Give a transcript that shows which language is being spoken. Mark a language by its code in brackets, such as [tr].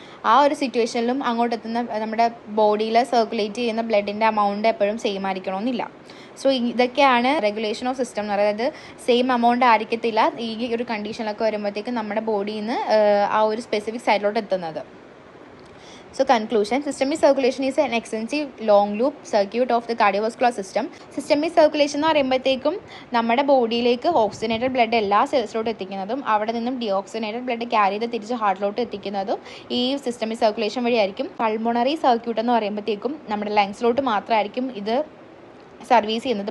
[ml] ആ ഒരു സിറ്റുവേഷനിലും അങ്ങോട്ട് എത്തുന്ന നമ്മുടെ ബോഡിയിൽ സർക്കുലേറ്റ് ചെയ്യുന്ന ബ്ലഡിൻ്റെ എമൗണ്ട് എപ്പോഴും സെയിം ആയിരിക്കണമെന്നില്ല. സോ ഇതൊക്കെയാണ് റെഗുലേഷൻ ഓഫ് സിസ്റ്റം എന്ന് പറയുന്നത്. സെയിം എമൗണ്ട് ആയിരിക്കത്തില്ല ഈ ഒരു കണ്ടീഷനിലൊക്കെ വരുമ്പോഴത്തേക്കും നമ്മുടെ ബോഡിയിൽ നിന്ന് ആ ഒരു സ്പെസിഫിക് സൈഡിലോട്ട് എത്തുന്നത്. [en] So conclusion, systemic circulation is an extensive long loop circuit of the cardiovascular system. [ml] Systemic circulation എന്ന് പറയുമ്പോഴത്തേക്കും നമ്മുടെ ബോഡിയിലേക്ക് ഓക്സിജനേറ്റഡ് ബ്ലഡ് എല്ലാ സെൽസിലോട്ട് എത്തിക്കുന്നതും അവിടെ നിന്നും ഡിയോക്സിജനേറ്റഡ് ബ്ലഡ് ക്യാരി ചെയ്ത് തിരിച്ച് ഹാർട്ടിലോട്ട് എത്തിക്കുന്നതും ഈ സിസ്റ്റമിക് സർക്കുലേഷൻ വഴിയായിരിക്കും. പൾമോണറി സർക്യൂട്ട് എന്ന് പറയുമ്പോഴത്തേക്കും നമ്മുടെ ലങ്സിലോട്ട് മാത്രമായിരിക്കും ഇത് സർവീസ് ചെയ്യുന്നത്.